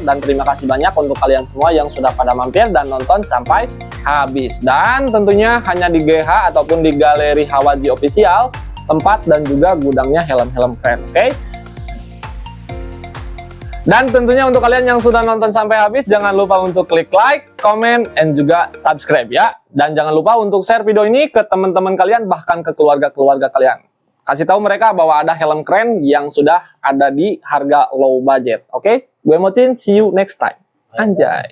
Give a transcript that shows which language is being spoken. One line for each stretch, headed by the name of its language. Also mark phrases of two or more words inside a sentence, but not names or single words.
Indonesian: Dan terima kasih banyak untuk kalian semua yang sudah pada mampir dan nonton sampai habis. Dan tentunya hanya di GH ataupun di Galeri Hawaji Official, tempat dan juga gudangnya helm-helm keren, oke? Dan tentunya untuk kalian yang sudah nonton sampai habis, jangan lupa untuk klik
English: like, comment, and
Indonesian: juga subscribe ya. Dan jangan lupa untuk share video ini ke teman-teman kalian, bahkan ke keluarga-keluarga kalian. Kasih tahu mereka bahwa ada helm keren yang sudah ada di harga
English: low budget.
Indonesian: Oke?
English: Gue Mocin, see you next time.
Indonesian: Anjay.